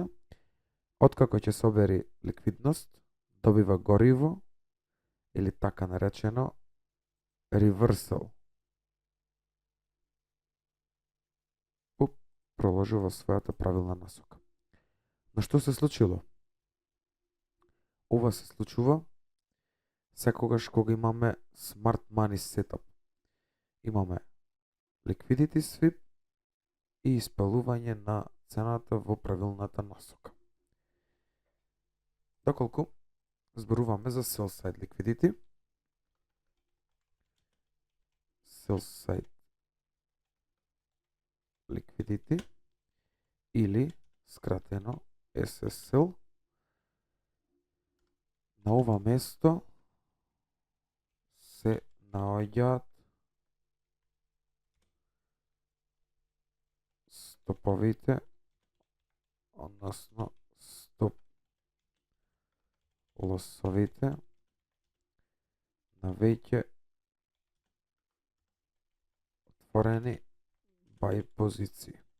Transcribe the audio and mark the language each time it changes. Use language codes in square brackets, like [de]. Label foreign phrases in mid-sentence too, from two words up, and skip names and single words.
[mk] Откако ќе собери ликвидност, добива гориво или така наречено reversal. Проложи во својата правилна насока. Но што се случило? Ова се случува секогаш кога имаме [en] smart money setup. [mk] Имаме [en] liquidity sweep [mk] и испалување на цената во правилната насока. Доколку зборуваме за [en] sell side liquidity, sell side liquidity [mk] или скратено SSL, на ова место се наоѓаат стоповите, односно стоп лосовите на веќе отворени buy позиции.